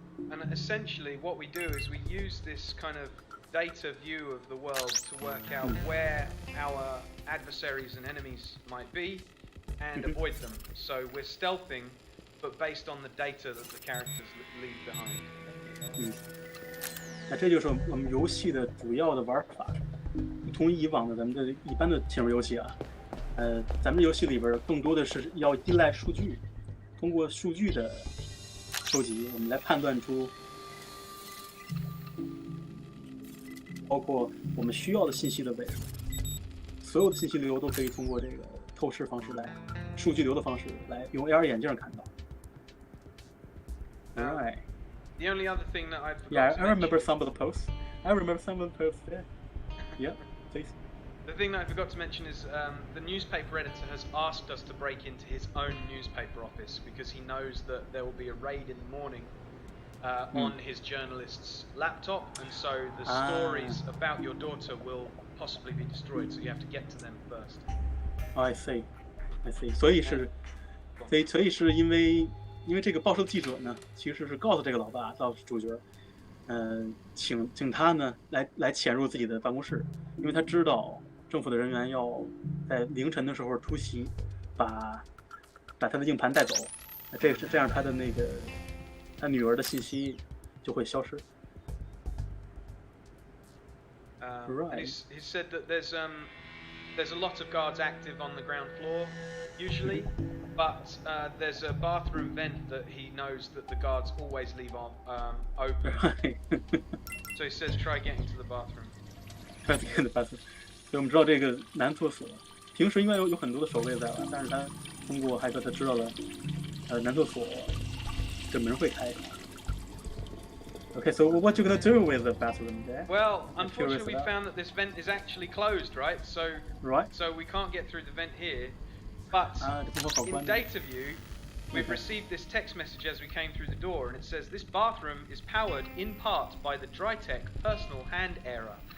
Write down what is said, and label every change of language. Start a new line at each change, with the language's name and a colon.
English: And essentially what we do is we use this kind of data view of the world to work out where our adversaries and enemies might be and avoid them. So we're stealthing, but based on the data that the characters leave behind.
Chinese: 那这就是我们游戏的主要的玩法，不同于以往的咱们的一般的潜入游戏啊。咱们游戏里边更多的是要依赖数据，通过数据的收集，我们来判断出包括我们需要的信息的位置。所有的信息流都可以通过这个透视方式来，数据流的方式来用 AR 眼镜看到。
English: Right. The only other thing that I forgot Yeah, to I remember mention, some of the posts. Yeah. Yeah, please. The thing that I forgot to mention is the newspaper editor has asked us to break into his own newspaper office because he knows that there will be a raid in the morning on his journalist's laptop, and so the stories about your daughter will possibly be destroyed, so you have to get to them first. I see.
Chinese: 所以是因为这个报社记者呢，其实是告诉这个老爸，告诉主角，请他呢来潜入自己的办公室，因为他知道政府的人员要在凌晨的时候突袭，把他的硬盘带走，这样他女儿的信息就会消失。
English: Right. He said that there's there's a lot of guards active on the ground floor, usually, but there's a bathroom vent that he knows that the guards always leave open. Right. So he says, try getting to the bathroom. Try to get to the bathroom.
Chinese: 所以我们知道这个男厕所，平时应该有很多的守卫在了，但是他通过骇客他知道了，男厕所这门会开。
English: Okay, so what you gonna do with the bathroom there? Well, unfortunately, we found that this vent is actually closed, right? So we can't get through the vent here. But in data view, we've received this text message as we came through the door, and it says this bathroom is powered in part by the Drytech personal hand error.